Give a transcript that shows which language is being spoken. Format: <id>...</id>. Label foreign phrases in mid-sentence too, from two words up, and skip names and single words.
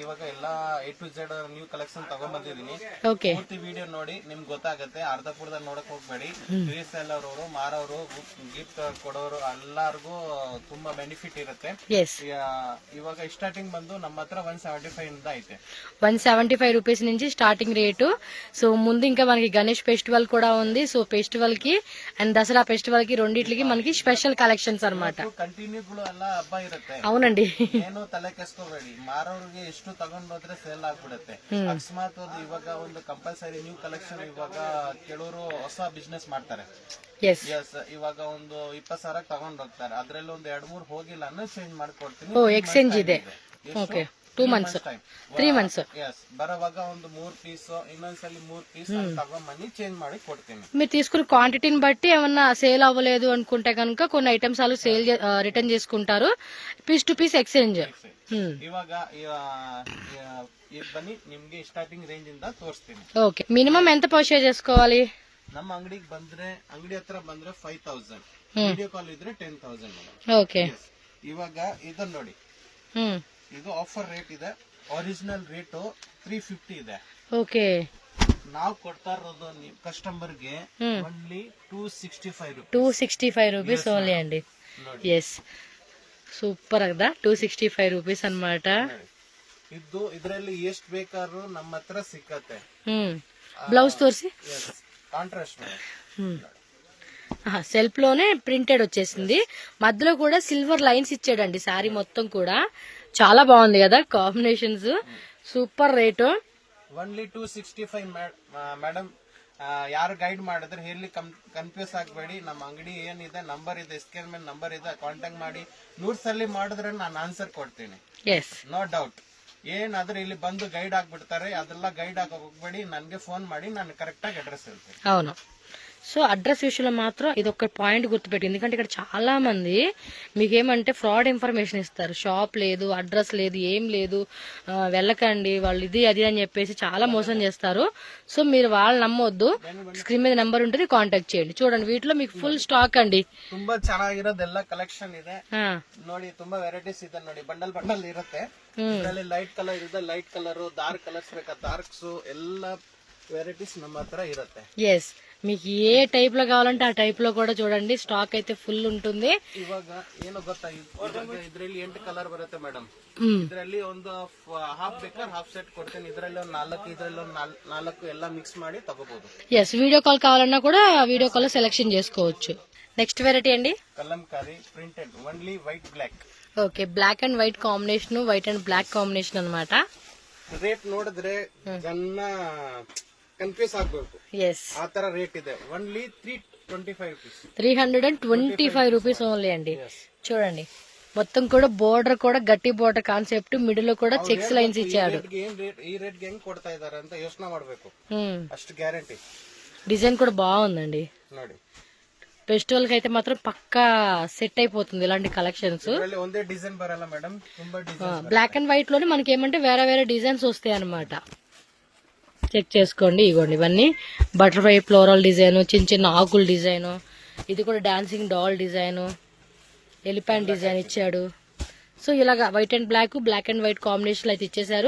<kn>ಇವಾಗ ಎಲ್ಲಾ</kn> <en>A to Z new collection</en> <kn>ತಗೊಂಡ್ ಬಂದಿದೀನಿ. ओके ಪೂರ್ತಿ ವಿಡಿಯೋ ನೋಡಿ ನಿಮ್ಗೆ ಗೊತ್ತಾಗುತ್ತೆ. ಅರ್ಧಪುರ್ದಲ್ಲಿ ನೋಡಕ್ ಹೋಗ್ಬೇಡಿ. ರೀಸೆಲ್ಲರ್ ಅವರು ಮಾರೋರು ಗಿಫ್ಟ್ ಕೊಡೋರು ಎಲ್ಲಾರ್ಗೂ ತುಂಬಾ ಬೆನಿಫಿಟ್ ಇರುತ್ತೆ. यस ಇವಾಗ ಸ್ಟಾರ್ಟಿಂಗ್ ಬಂದು ನಮ್ಮ ಹತ್ರ 175 ಇಂದ ಐತೆ.</kn> <te>175 రూపీస్ నుంచి</te> <en>starting rate.</en> <te>సో ముందు ఇంకా మనకి గణేష్ ఫెస్టివల్ కూడా ఉంది. సో ఫెస్టివల్ కి అండ్ దసరా ఫెస్టివల్ కి రెండిట్లకి మనకి</te> <en>special collections</en> <te>అన్నమాట.</te> <kn>ಕಂಟಿನ್ಯೂಗಳು ಎಲ್ಲ ಹಬ್ಬ ಇರುತ್ತೆ.</kn> <te>అవునండి</te> <kn>ಏನು ತಲೆ ಕೆಸ್ಕೋಬೇಡಿ. ಮಾರೋರಿಗೆ ಎಷ್ಟು ತಗೊಂಡೋದ್ರೆ ಸೇಲ್ ಆಗ್ಬಿಡುತ್ತೆ. ಅಕಸ್ಮಾತ್ ಇವಾಗ ಒಂದು</kn> <en>compulsory new collection</en> <kn>ಇವಾಗ ಕೆಲವರು ಹೊಸ ಬಿಸ್ನೆಸ್ ಮಾಡ್ತಾರೆ. यस ಎಸ್, ಇವಾಗ ಒಂದು 20,000 ತಗೊಂಡ್ ಹೋಗ್ತಾರೆ. ಅದ್ರಲ್ಲಿ ಒಂದು 2-3 ಹೋಗಿಲ್ಲ ಅಂದ್ರೆ ಚೇಂಜ್ ಮಾಡ್ಕೊಡ್ತೀನಿ.</kn> <te>ఓ ఎక్స్చేంజ్ ಇದೆ.</te> <en>okay 2 months 3 months</en> <kn>ಎಸ್, ಬರೋವಾಗ ಒಂದು 3 పీస్ ಇನ್ನೊಂದ್ಸಲಿ 3 పీస్ ತಗೊಂಬನ್ನಿ ಚೇಂಜ್ ಮಾಡಿ ಕೊಡ್ತೀನಿ.</kn> <te>మీరు తీసుకున్న క్వాంటిటీని బట్టి ఏమన్నా సేల్ అవ్వలేదు అనుకుంటే కనుక కొన్ని ఐటమ్స్ వాళ్ళు</te> <en>sale return</en> <te>చేసుకుంటారు.</te> <en>piece to piece exchange.</en> <kn>ಇವಾಗ ಬನ್ನಿ, ನಿಮ್ಗೆ</kn> <en>starting range</en> <kn>ಇಂದ ತೋರಿಸ್ತೀನಿ.</kn> <en>okay minimum</en> <te>ఎంత పర్చేజ్ చేసుకోవాలి?</te> <kn>ನಮ್ಮ ಅಂಗಡಿಗೆ ಬಂದ್ರೆ, ಅಂಗಡಿ ಹತ್ರ ಬಂದ್ರೆ 5,000,</kn> <en>video call</en> <kn>ಇದ್ರೆ 10,000.</kn> <te>ఓకే</te> <kn>ಇವಾಗ ಇದನ್ನ ನೋಡಿ, ಇದು</kn> <en>offer rate</en> <kn>ಇದೆ.</kn> <en>original rate</en> <kn>350 ಇದೆ.</kn> <te>ఓకే</te> <kn>ನಾವು ಕೊಡ್ತಾ ಇರೋದು ಕಸ್ಟಮರ್ಗೆ ಓನ್ಲಿ 265 ರೂಪಾಯಿ.</kn> <en>265 rupees only</en> <te>అండి.</te> <en>yes super</en> <te>కదా, 265 రూపీస్ అన్నమాట.</te> <kn>ಇದು ಇದರಲ್ಲಿ ಎಷ್ಟು ಬೇಕಾದ್ರೂ ನಮ್ಮ ಹತ್ರ ಸಿಕ್ಕತ್ತೆ.</kn> <te>బ్లౌజ్ తోర్సి కాంట్రాస్ట్ సెల్ఫ్ లోనే ప్రింటెడ్ వచ్చేసింది. మధ్యలో కూడా</te> <en>silver lines</en> <te>ఇచ్చాడండి. శారీ మొత్తం కూడా చాలా బాగుంది కదా, కాంబినేషన్స్</te> <en>super rate. only 265 madam.</en> <kn>ಯಾರು ಗೈಡ್ ಮಾಡಿದ್ರೆ ಹೇಳಿ ಕನ್ಫ್ಯೂಸ್ ಆಗಬೇಡಿ. ನಮ್ಮ ಅಂಗಡಿ ಏನಿದೆ ನಂಬರ್ ಇದೆ, ಸ್ಕ್ರೀನ್ ಮೇಲೆ ನಂಬರ್ ಇದೆ, ಕಾಂಟ್ಯಾಕ್ಟ್ ಮಾಡಿ 100 ಸಲ ಮಾಡಿದ್ರೆ ನಾನು ಆನ್ಸರ್ ಕೊಡ್ತೀನಿ. ಎಸ್</kn> <en>no doubt.</en> <kn>ಏನಾದ್ರೂ ಇಲ್ಲಿ ಬಂದು ಗೈಡ್ ಆಗ್ಬಿಡ್ತಾರೆ, ಅದೆಲ್ಲ ಗೈಡ್ ಆಗ ಹೋಗ್ಬೇಡಿ. ನನ್ಗೆ ಫೋನ್ ಮಾಡಿ ನಾನು ಕರೆಕ್ಟ್ ಆಗಿ ಅಡ್ರೆಸ್ ಹೇಳ್ತೀನಿ.</kn> <te>అవును. సో అడ్రస్ విషయంలో మాత్రం ఇది ఒక పాయింట్ గుర్తుపెట్టి, ఎందుకంటే ఇక్కడ చాలా మంది మీకేమంటే</te> <en>fraud information</en> <te>ఇస్తారు. షాప్ లేదు, అడ్రస్ లేదు, ఏం లేదు, వెళ్ళకండి వాళ్ళు ఇది అది అని చెప్పేసి చాలా మోసం చేస్తారు. సో మీరు వాళ్ళు నమ్మొద్దు. స్క్రీన్ మీద నెంబర్ ఉంటుంది, కాంటాక్ట్ చేయండి. చూడండి వీటిలో మీకు</te> <en>full stock</en> <te>అండి.</te> <kn>ತುಂಬಾ ಚೆನ್ನಾಗಿರೋದೆಲ್ಲ ಕಲೆಕ್ಷನ್ ಇದೆ ನೋಡಿ. ತುಂಬಾ ವೆರೈಟೀಸ್ ಇದೆ ನೋಡಿ. ಬಂಡಲ್ ಬಂಡಲ್ ಇರುತ್ತೆ. ಇದರಲ್ಲಿ</kn> <en>light colour</en> <kn>ಇದೆ,</kn> <en>light colour, dark colours</en> <kn>ಬೇಕಾ ಡಾರ್ಕ್ಸ್, ಎಲ್ಲ ವೆರೈಟೀಸ್ ನಮ್ಮ ಹತ್ರ ಇರುತ್ತೆ.</kn> <te>ఎస్ మీకు ఏ టైప్ లో కావాలంటే ఆ టైప్ లో కూడా చూడండి, స్టాక్ అయితే ఫుల్ ఉంటుంది.</te> <kn>ಇವಾಗ ಏನು ಗೊತ್ತಾ, ಇದ್ರಲ್ಲಿ 8 ಕಲರ್ ಬರುತ್ತೆ ಮೇಡಮ್. ಇದ್ರಲ್ಲಿ ಒಂದು ಹಾಫ್ ಬೇಕಾದ್ರೆ</kn> <en>half set</en> <kn>ಕೊಡ್ತೀನಿ. ಇದ್ರಲ್ಲಿ ಒಂದು 4, ಇದ್ರಲ್ಲಿ ಒಂದು 4 ಎಲ್ಲ ಮಿಕ್ಸ್ ಮಾಡಿ ತಗೋಬಹುದು.</kn> <en>yes video call</en> <te>కావాలన్నా కూడా</te> <en>video call</en> <te>లో సెలెక్షన్ చేసుకోవచ్చు.</te> <en>next variety అండి కలంకారీ printed, only white black. okay black and white combination, white and black combination</en> <te>అన్నమాట.</te> <kn>ರೇಟ್ ನೋಡಿದ್ರೆ ಜನ ಕನ್ಫ್ಯೂಸ್ ಆಗ್ಬೇಕು.</kn> <te>ఎస్</te> <kn>ಆ ತರ ರೇಟ್ ಇದೆ.</kn> <en>only 325 rupees. 325 rupees only</en> <te>అండి. చూడండి మొత్తం కూడా బోర్డర్ కూడా గట్టి</te> <en>border concept,</en> <te>మిడిల్ లో కూడా</te> <en>checks lines</en> <te>ఇచ్చాడు.</te> <kn>ಈ ರೇಟ್ ಹೆಂಗ್ ಕೊಡ್ತಾ ಇದಾರೆ ಅಂತ ಯೋಚನೆ ಮಾಡ್ಬೇಕು. ಅಷ್ಟು ಗ್ಯಾರಂಟಿ.</kn> <te>డిజైన్ కూడా బాగుందండి.</te> <kn>ನೋಡಿ</kn> <te>ఫెస్టివల్ కి అయితే మాత్రం పక్కా సెట్ అయిపోతుంది ఇలాంటి కలెక్షన్స్.</te> <kn>ಇದರಲ್ಲಿ ಒಂದೇ ಡಿಸೈನ್ ಬರಲ್ಲ ಮೇಡಮ್, ತುಂಬಾ ಡಿಸೈನ್.</kn> <en>black and white</en> <te>లోనే మనకి ఏమంటే వేరే వేరే డిజైన్స్ వస్తాయి అన్నమాట. చెక్ చేసుకోండి. ఇగోండి ఇవన్నీ</te> <en>butterfly floral design,</en> <te>చిన్న చిన్న ఆకుల డిజైన్, ఇది కూడా</te> <en>dancing doll design, elephant design</en> <te>ఇచ్చాడు. సో ఇలాగా</te> <en>white and black, black and white combination</en> <te>అయితే ఇచ్చేసారు.</te>